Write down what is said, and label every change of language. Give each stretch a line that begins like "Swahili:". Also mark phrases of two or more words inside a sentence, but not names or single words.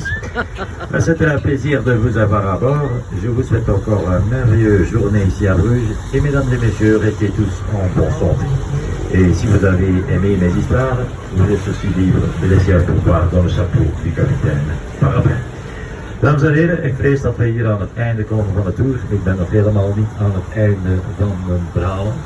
French: C'était un plaisir de vous avoir à bord. Je vous souhaite encore une merveilleuse journée ici à Bruges, et mesdames et messieurs, restez tous en bonne santé. Et si vous avez aimé mes histoires, vous êtes aussi libre de laisser un pourboire dans le chapeau du capitaine Parapet.
Dutch: Dames en heren, ik vrees dat we hier aan het einde komen van de tour. Ik ben nog helemaal niet aan het einde van mijn verhaal.